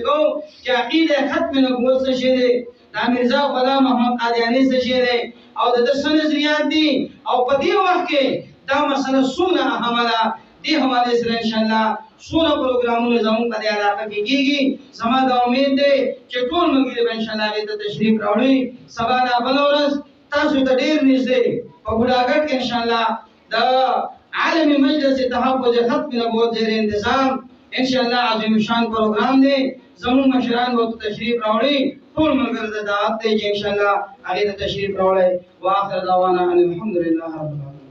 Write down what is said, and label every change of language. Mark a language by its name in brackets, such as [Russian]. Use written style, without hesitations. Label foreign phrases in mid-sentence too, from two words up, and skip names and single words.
[Pashto] کو چې عقیده ختم نبوت څه شی دی دا مرزا غلام محمد قادیانی څه شی دی او د نظریات دي او په دې وخت کې دا مسله څومره اهمه ده دې حواله سره [Arabic] ان شاء الله [Pashto] څومره پروګرامونه زموږ په دې علاقه کې کیږي زما دا امید ده چې ټول موږ به [Arabic] ان شاء الله [Pashto] هغه ته تشریف راوړي سبا نه بل ورځ تاسو ته ډیر نږدې په بوډاګټ کې [Arabic] ان شاء الله [Pashto] دا عالمی مجلس تحفظ ختم نبوت زیر انتظام [Arabic] ان شاء الله [Pashto] عظیم شان پروگرام دی زمون مشران وو تشریف راوړي ټول ملګر د دعوت ته [Arabic] ان شاء الله [Pashto] هغه تشریف راوړي [Arabic] واخر دعوانا الحمدلله رب العالمین